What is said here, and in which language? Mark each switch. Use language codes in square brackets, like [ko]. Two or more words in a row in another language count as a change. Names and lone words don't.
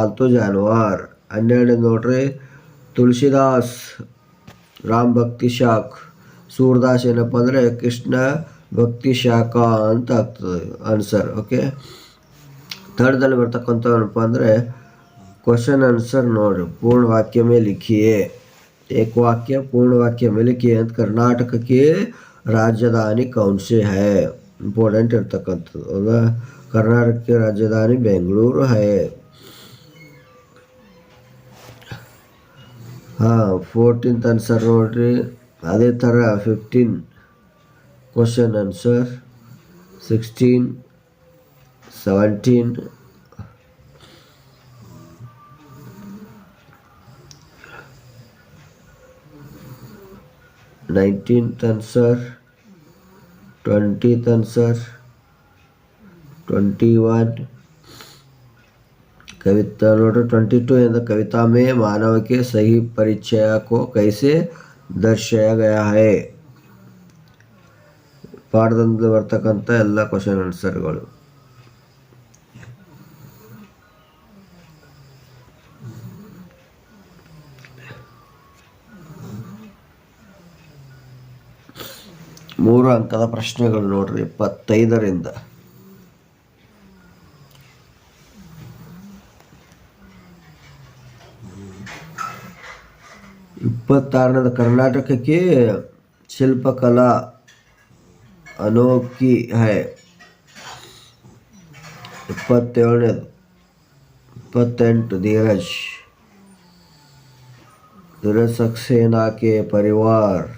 [kn] 12 ನೋಡ್ರಿ, ತುಳಸಿದಾಸ್ ರಾಮ್ ಭಕ್ತಿ ಶಾಖ್. ಸೂರ್ದಾಸ್ ಏನಪ್ಪ ಅಂದರೆ ಕೃಷ್ಣ ಭಕ್ತಿ ಶಾಖ ಅಂತ ಆಗ್ತದೆ ಆನ್ಸರ್. ಓಕೆ, 3rd ಬರ್ತಕ್ಕಂಥ ಏನಪ್ಪ ಅಂದರೆ [en] question answer [kn] ನೋಡ್ರಿ. [hi] पूर्ण वाक्य में लिखिए. एक वाक्य पूर्ण वाक्य में लिखिए [kn] ಅಂತ ಕರ್ನಾಟಕಕ್ಕೆ ರಾಜಧಾನಿ [hi] कौन से है. [kn] ಇಂಪಾರ್ಟೆಂಟ್ ಇರ್ತಕ್ಕಂಥದ್ದು. ಹೌದಾ, ಕರ್ನಾಟಕಕ್ಕೆ ರಾಜಧಾನಿ ಬೆಂಗಳೂರು है. [en] 14th answer [kn] ನೋಡ್ರಿ. ಅದೇ ಥರ 15 [en] question answer. [hi] 16, 17, 18, [en] 19th answer, 20th answer, [hi] 21 कविता नोट 22 कविता में मानव के सही परिचय को कैसे दर्शाया गया है. [kn] ಪಾಠದಿಂದ ಬರ್ತಕ್ಕಂಥ ಎಲ್ಲ [en] question answers. [kn] ಮೂರು ಅಂಕದ ಪ್ರಶ್ನೆಗಳು ನೋಡ್ರಿ 25ರಿಂದ. [hi] 26ನೇದು कर्नाटक शिल्पकला अनोखी है. 28 धीरज सक्सेना के परिवार.